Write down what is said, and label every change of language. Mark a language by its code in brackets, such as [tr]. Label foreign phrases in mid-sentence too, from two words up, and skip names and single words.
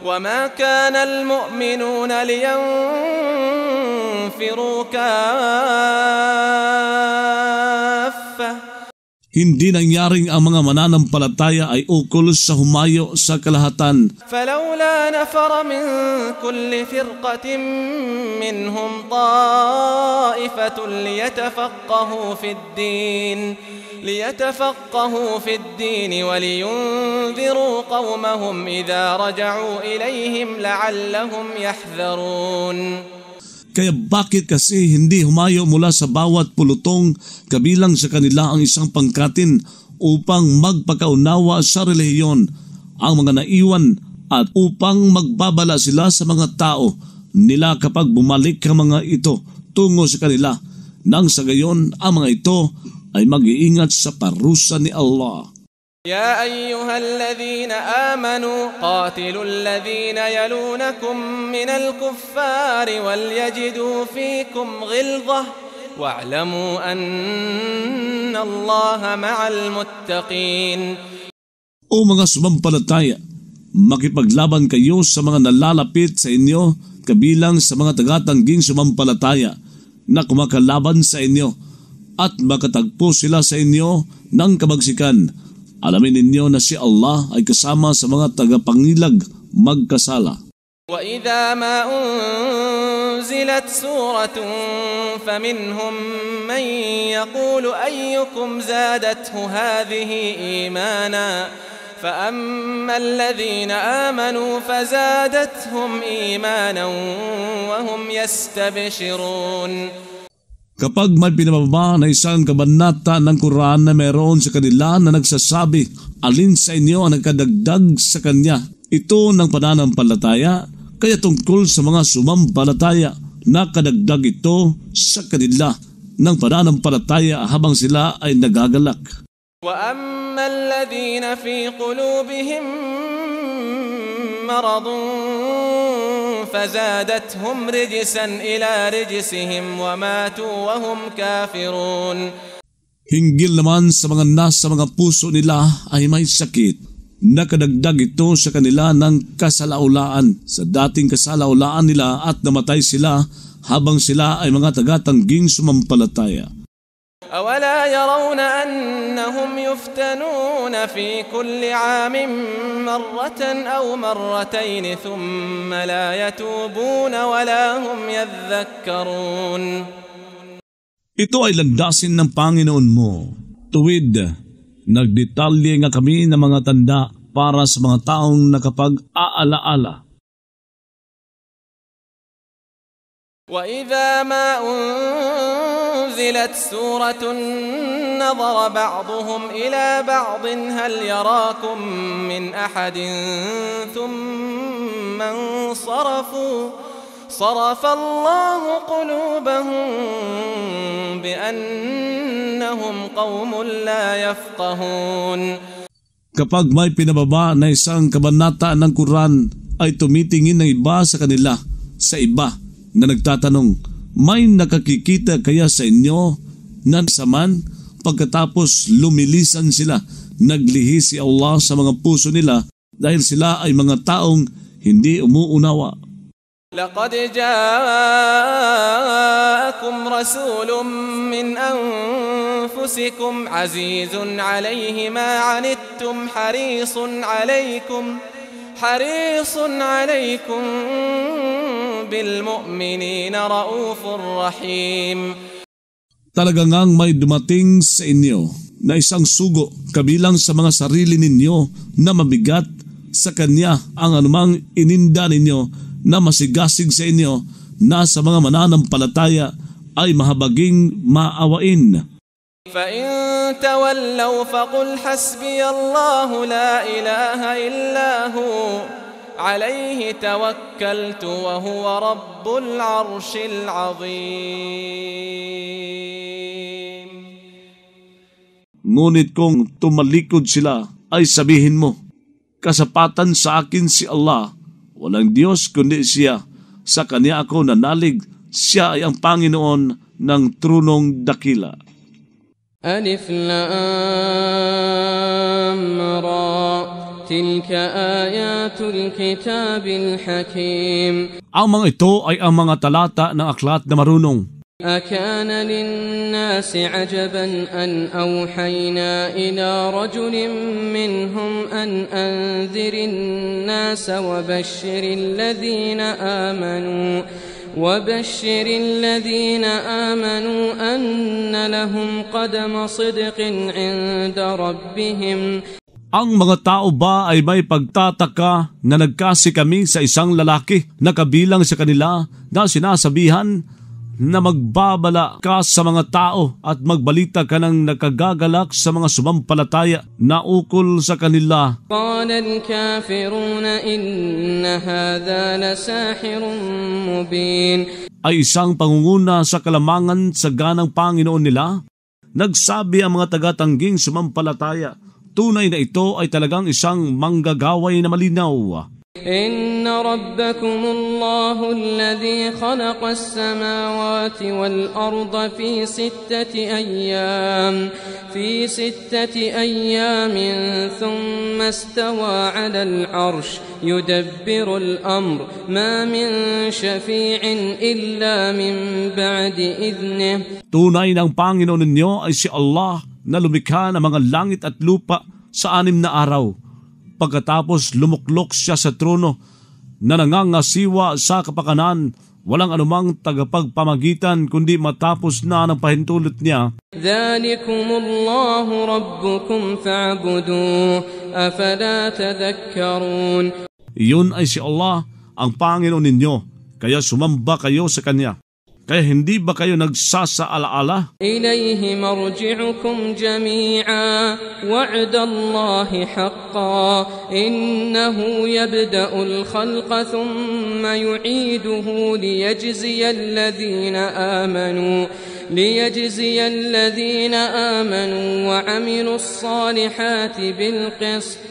[ar] وما كان المؤمنون لينفروا كافة. [tl] Hindi nangyaring ang mga mananampalataya ay ukol sa humayo sa kalahatan. [ar] فلولا نفر من كل فرقة منهم طائفة ليتفقهوا في الدين ولينذروا قومهم إذا رجعوا إليهم لعلهم يحذرون. [tl] Kaya bakit kasi hindi humayo mula sa bawat pulutong kabilang sa kanila ang isang pangkatin upang magpakaunawa sa relihiyon ang mga naiwan at upang magbabala sila sa mga tao nila kapag bumalik ang mga ito tungo sa kanila, nang sa gayon ang mga ito ay mag-iingat sa parusa ni Allah. [ar] يا أيها الذين آمنوا قاتلوا الذين يلونكم من الكفار وليجدوا فيكم غلظة واعلموا أن الله مع المتقين. [tl] O mga sumampalataya, makipaglaban kayo sa mga nalalapit sa inyo kabilang sa mga tagatangging sumampalataya na kumakalaban sa inyo at makatagpo sila sa inyo ng kabagsikan. Alamin ninyo na si Allah ay kasama sa mga tagapangilag magkasala. [ar] وَإِذَا مَا أُنْزِلَتْ سُورَةٌ فَمِنْهُمْ مَنْ يَقُولُ أَيُّكُمْ زَادَتْهُ هَذِهِ إِيمَانًا فَأَمَّا الَّذِينَ آمَنُوا فَزَادَتْهُمْ إِيمَانًا وَهُمْ يَسْتَبْشِرُونَ. [tl] Kapag may pinababa na isang kabanata ng Quran na mayroon sa kanila na nagsasabi, alin sa inyo ang nagkadagdag sa kanya, ito ng pananampalataya, kaya tungkol sa mga sumampalataya, nakadagdag ito sa kanila ng pananampalataya habang sila ay nagagalak. [ar] وَأَمَّا الَّذِينَ فِي قُلُوبِهِم مَّرَضٌ فزادتهم رجسا إلى رجسهم وماتوا وهم كافرون. [tl] Hinggil naman sa mga nasa mga puso nila ay may sakit. Nakadagdag ito sa kanila ng kasalaulaan sa dating kasalaulaan nila at namatay sila habang sila ay mga tagatangging sumampalataya. [ar] أولا يرون أنهم يفتنون في كل عام مرة أو مرتين ثم لا يتوبون ولا هم يذكرون. [tl] Ito ay landasin ng Panginoon mo. Tuwid, nagdetalye nga kami ng mga tanda para sa mga taong nakapag-aalaala. [ar] وَإِذَا مَا أُنْزِلَتْ سُورَةٌ نَظَرَ بَعْضُهُمْ إِلَى بَعْضٍ هَلْ يَرَاكُمْ مِنْ أَحَدٍ ثُمَّ انصَرَفُوا صَرَفَ اللَّهُ قُلُوبَهُمْ بِأَنَّهُمْ قَوْمٌ لَا يَفْقَهُونَ. [tl] Kapag may pinababa na isang kabanata ng Quran, ay tumitingin ng iba sa kanila, sa iba, na nagtatanong, may nakakikita kaya sa inyo na saman? Pagkatapos lumilisan sila, naglihi si Allah sa mga puso nila dahil sila ay mga taong hindi umuunawa. [ar] لقد جاءكم رسول من أنفسكم عزيز عليه ما عنتم حريص عليكم بالمؤمنين رؤوف رحيم. [tl] Talaga ngang may dumating sa inyo na isang sugo kabilang sa mga sarili ninyo na mabigat, sa kanya ang anumang ininda ninyo na masigasig sa inyo na sa mga mananampalataya ay mahabaging maawain. [ar] فَإِن تَوَلَّوْا فَقُلْ حَسْبِيَ اللَّهُ لَا إِلَهَ إِلَّا هُوَ عَلَيْهِ تَوَكَّلْتُ وَهُوَ رَبُّ الْعَرْشِ الْعَظِيمِ. [tl] Ngunit kung tumalikod sila, ay sabihin mo, kasapatan sa akin si Allah, walang Diyos kundi siya, sa kanya ako nanalig, siya ay ang Panginoon ng trunong dakila. [ar] ألف لام را تلك آيات الكتاب الحكيم. [tl] Ang mga ito ay ang mga talata ng aklat na marunong. [ar] أكان للناس عجبا أن أوحينا إلى رجل منهم أن أنذر الناس وبشر الذين آمنوا أن لهم قدم صدق عند ربهم. [tl] Ang mga tao ba ay may pagtataka na nagkasi kami sa isang lalaki na kabilang sa kanila na sinasabihan na magbabala ka sa mga tao at magbalita ka ng nakagagalak sa mga sumampalataya na ukol sa kanila. [ar] قال الكافرون إن هذا لساحر مبين. [tl] Ay isang pangunguna sa kalamangan sa ganang Panginoon nila. Nagsabi ang mga tagatangging sumampalataya, tunay na ito ay talagang isang manggagaway na malinaw. [ar] إن ربكم الله الذي خلق السماوات والأرض في 6 أيام ثم استوى على العرش يدبر الأمر ما من شفيع إلا من بعد إذنه. [tl] Tunay ng Panginoon ninyo ay si Allah na lumikha ng mga langit at lupa sa 6 na araw. Pagkatapos lumuklok siya sa trono na nangangasiwa sa kapakanan, walang anumang tagapagpamagitan kundi matapos na ng pahintulot niya. [ar] ذلكم الله ربكم فاعبدوه أفلا تذكرون. [tl] Iyon ay si Allah, ang Panginoon ninyo, kaya sumamba kayo sa Kanya. Kaya hindi ba kayo nagsasaalaala? [ar] إليه مرجعكم جميعا وعد الله حقا إنه يبدأ الخلق ثم يعيده ليجزي الذين آمنوا وعملوا الصالحات بالقسط.